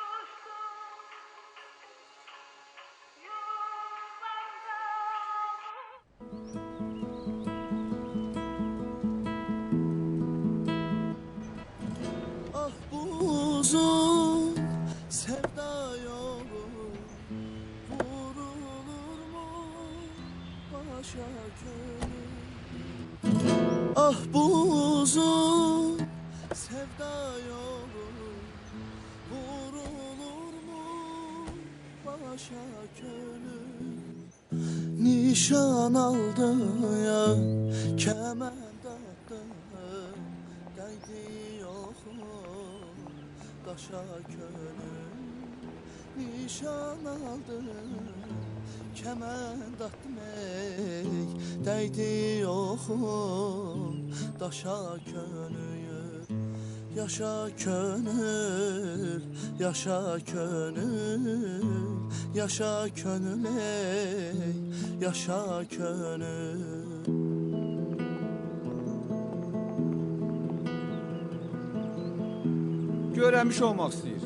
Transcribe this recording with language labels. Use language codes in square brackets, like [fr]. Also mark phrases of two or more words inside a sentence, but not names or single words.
[tr] Ah bu uzun sevda yolu vurulur mu başa gönül? Ah bu uzun sevda yolu vurulur mu başa gönül? Nişan aldı ya kement attı değdi yok daşa könül. Nişan aldı kement attım ey değdi yok daşa könül. Yaşa könül, yaşa könül, yaşa könül ey, yaşa könül. [az] Görəmiş olmaq istəyir.